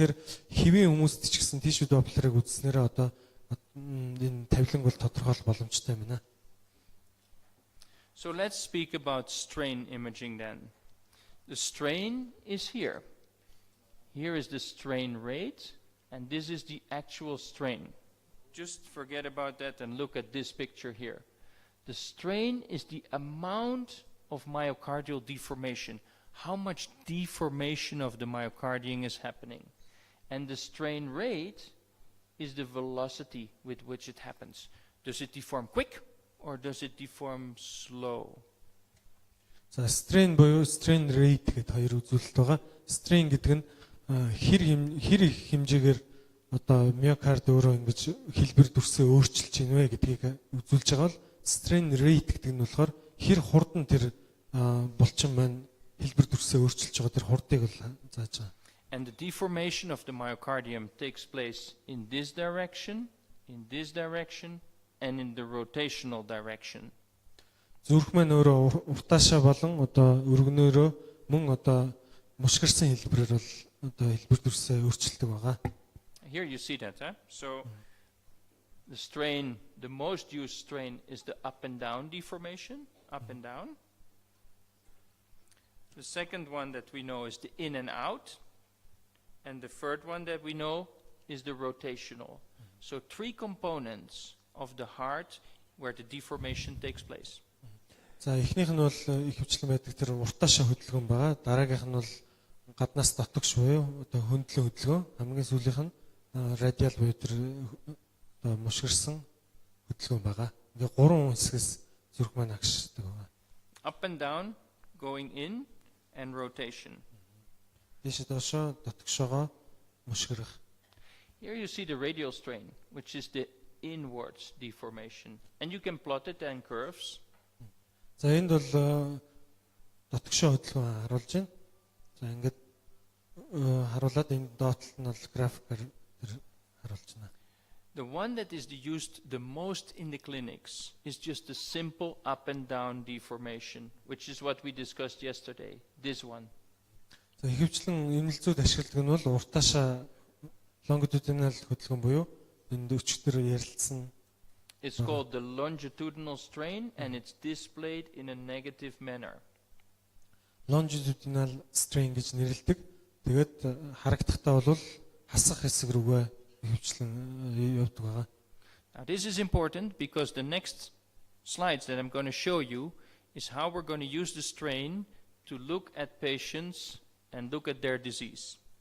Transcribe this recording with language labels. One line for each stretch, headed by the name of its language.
Mongolian: Тэгэхээр хэвийн хүмүүст ч гэсэн tissue Doppler-ыг үзснээр одоо энэ тавиланг бол тодорхойлох боломжтой байна.
English: So let's speak about strain imaging then. The strain is here. Here is the strain rate, and this is the actual strain. Just forget about that and look at this picture here. The strain is the amount of myocardial deformation. How much deformation of the myocardium is happening. And the strain rate is the velocity with which it happens. Does it deform quick or does it deform slow?
Mongolian: За strain буюу strain rate гэдэг хоёр үзүүлэлт байгаа. Strain гэдэг нь хэр их хэмжээгээр одоо миокард өөрөө ингэж хэлбэр дүрсээ өөрчилж ийн вэ гэдгийг үзүүлж байгаа бол strain rate гэдэг нь болохоор хэр хурдан тэр булчин маань хэлбэр дүрсээ өөрчилж байгаа тэр хурдыг бол зааж байгаа.
English: And the deformation of the myocardium takes place in this direction, and in the rotational direction.
Mongolian: Зүрх маань өөрөө уртаашаа болон одоо өргөнөөрөө мөн одоо мушгирсан хэлбэрээр бол одоо хэлбэр дүрсээ өөрчилдөг байгаа.
English: Here you see that, huh? So the strain, the most used strain is the up and down deformation, up and down. The second one that we know is the in and out. And the third one that we know is the rotational. So three components of the heart where the deformation takes place.
Mongolian: За эхнийх нь бол их хвчлэн байдаг тэр уртаашаа хөдөлгөөн байгаа. Дараагийнх нь бол гаднаас дотогш буюу одоо хөндлөн хөдөлгөөн. Хамгийн сүүлийнх нь радиал буюу тэр одоо мушгирсан хөдөлгөөн байгаа. Ингээ гурван хэсгээс зүрх маань агшдаг байгаа.
English: Up and down, going in, and rotation.
Mongolian: Дээш доошоо дотогшоогоо мушгирах.
English: Here you see the radial strain, which is the inwards deformation. And you can plot it in curves.
Mongolian: За энд бол дотогшоо хөдөлгөөн харуулж байна. За ингээд харуулад энэ доотлол нь бол графикаар харуулж байна.
English: The one that is used the most in the clinics is just a simple up and down deformation, which is what we discussed yesterday. This one.
Mongolian: За ихэвчлэн эмнэлзүүд ашигладаг нь бол уртаашаа longitudinal хөдөлгөөн буюу энд өчтөр ярилцсан.
English: It's called the longitudinal strain, and it's displayed in a negative manner.
Mongolian: Longitudinal strain гэж нэрлэдэг. Тэгээд харагдахдаа бол хасах хэсэг рүүгээ ихэвчлэн явдаг байгаа.
English: Now this is important because the next slides that I'm going to show you is how we're going to use the strain to look at patients and look at their disease.